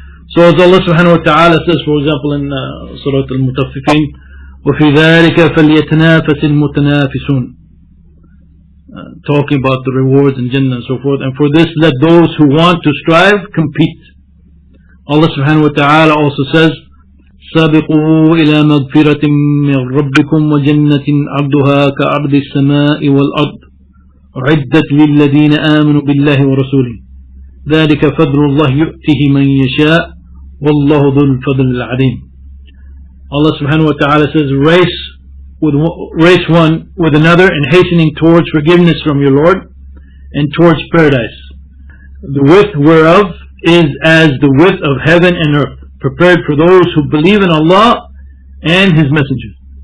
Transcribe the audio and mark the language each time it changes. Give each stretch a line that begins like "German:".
English: So as Allah subhanahu wa ta'ala says, for example, in Surah Al-Mutaffifin,
Arabic: وَفِي ذَلِكَ فَلْيَتَنَافَسِ الْمُتَنَافِسُونَ,
English: talking about the rewards in Jannah and so forth. And for this, let those who want to strive compete. Allah subhanahu wa ta'ala also says,
Arabic: سابقوا إلى مغفرة من ربكم وجنة عرضها كعرض السماء والأرض أعدت للذين آمنوا بالله ورسوله ذلك فضل الله يؤتيه من يشاء والله ذو الفضل العظيم.
English: Allah subhanahu wa ta'ala says, race one with another in hastening towards forgiveness from your Lord and towards paradise, the width whereof is as the width of heaven and earth, prepared for those who believe in Allah and His messengers.